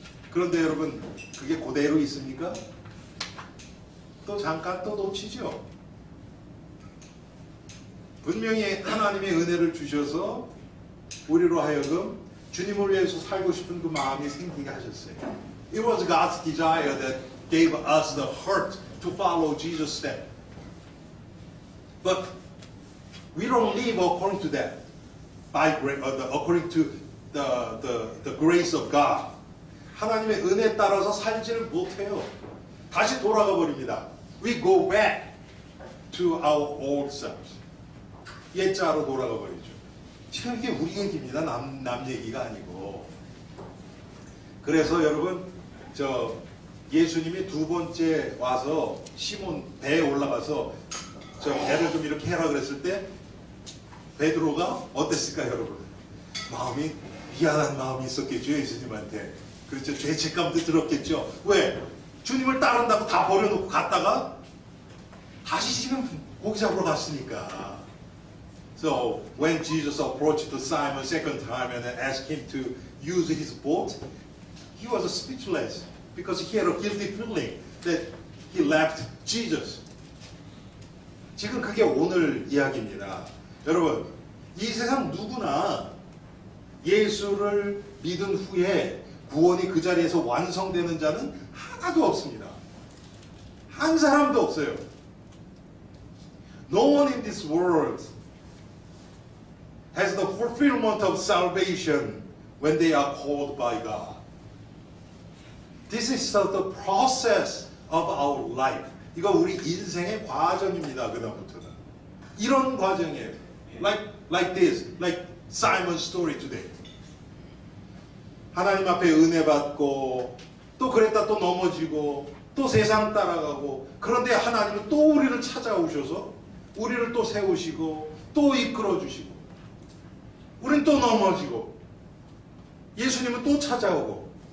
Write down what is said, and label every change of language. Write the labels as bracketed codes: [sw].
[ko] 그런데 여러분, 그게 그대로 있습니까? 또 잠깐 또 놓치죠. 분명히 하나님의 은혜를 주셔서 우리로 하여금 주님을 위해서 살고 싶은 그 마음이 생기게 하셨어요. [en] It was God's desire that gave us the heart to follow Jesus' step. But we don't live according to that, according to the grace of God. [ko] 하나님의 은혜에 따라서 살지를 못해요. 다시 돌아가 버립니다. [en] We go back to our old selves. [ko] 옛자로 돌아가 버리죠. 지금 이게 우리 얘기입니다. 남 얘기가 아니고. 그래서 여러분 예수님이 두 번째 와서 시몬 배에 올라가서 배를 좀 이렇게 해라 그랬을 때 베드로가 어땠을까요, 여러분? 마음이 미안한 마음이 있었겠죠, 예수님한테. 그렇죠. 죄책감도 들었겠죠. 왜? 주님을 따른다고 다 버려놓고 갔다가 다시 지금 고기 잡으러 갔으니까. [en] So when Jesus approached Simon second time and asked him to use his boat, he was speechless because he had a guilty feeling that he left Jesus. [ko] 지금 그게 오늘 이야기입니다. 여러분, 이 세상 누구나 예수를 믿은 후에 구원이 그 자리에서 완성되는 자는 하나도 없습니다. 한 사람도 없어요. [en] No one in this world has the fulfillment of salvation when they are called by God. This is the process of our life. [ko] 이거 우리 인생의 과정입니다. 그다음부터는 이런 과정이에요. [en] Like this, like Simon's story today. [ko] 하나님 앞에 은혜 받고 또 그랬다 또 넘어지고 또 세상 따라가고, 그런데 하나님은 또 우리를 찾아오셔서 우리를 또 세우시고 또 이끌어 주시고, 우린 또 넘어지고 예수님은 또 찾아오고.